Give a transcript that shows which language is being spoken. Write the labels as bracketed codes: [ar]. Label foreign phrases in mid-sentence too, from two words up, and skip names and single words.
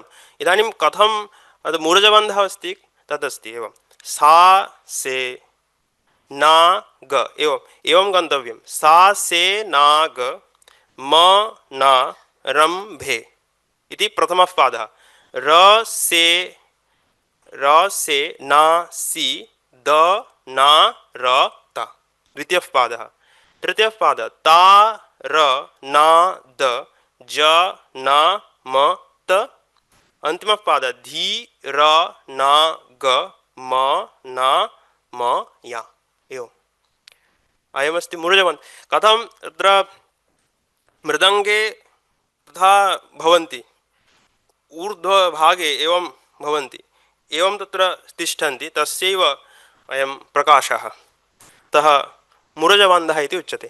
[sa] इदानीं कथं मूर्धबन्धः अस्ति तदस्ति एवं, सा से ना ग एवं एवं गन्तव्यं, सा से ना ग म न रम्भे इति प्रथमः पादः, र से ना सी द ना र त द्वितीयः पादः। तृतीयः पादः ता र ना द ज न म त। अंतिमः पादः धी र न ग म न म या एवम् अयमस्ति मूर्धबन्धः। कथं तत्र मृदङ्गे तथा भवन्ति, ऊर्ध्वभागे एवं भवन्ति, एवं तत्र तिष्ठन्ति, तस्यैव अयं प्रकाशः, अतः मूर्धबन्धः इति उच्यते।